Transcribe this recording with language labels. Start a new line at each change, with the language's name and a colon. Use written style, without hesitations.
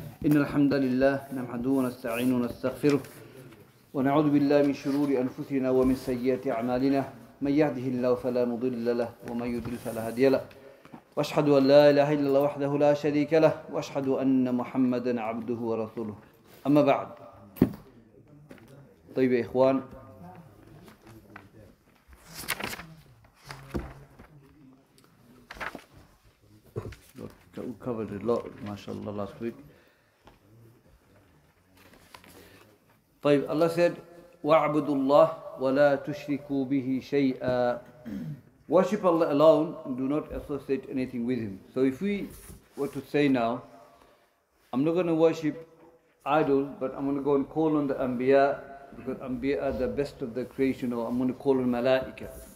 Arabic: إن الحمد لله نحمده ونستعينه ونستغفره ونعوذ بالله من شرور أنفسنا ومن سيئات أعمالنا من يهده الله فلا مضل له ومن يضلل فلا هادي له وأشهد أن لا إله إلا الله وحده لا شريك له وأشهد أن محمدا عبده ورسوله أما بعد. طيب يا إخوان،
English: we covered a lot, mashallah, last week.
Arabic: طيب,
English: Allah said,
Arabic: وَاعْبُدُوا اللَّهِ وَلَا تُشْرِكُوا بِهِ شَيْئًا.
English: Worship Allah alone and do not associate anything with Him. So if we were to say now, I'm not going to worship idols, but I'm going to go and call on the Anbiya, because Anbiya are the best of the creation, or I'm going to call on Malaika.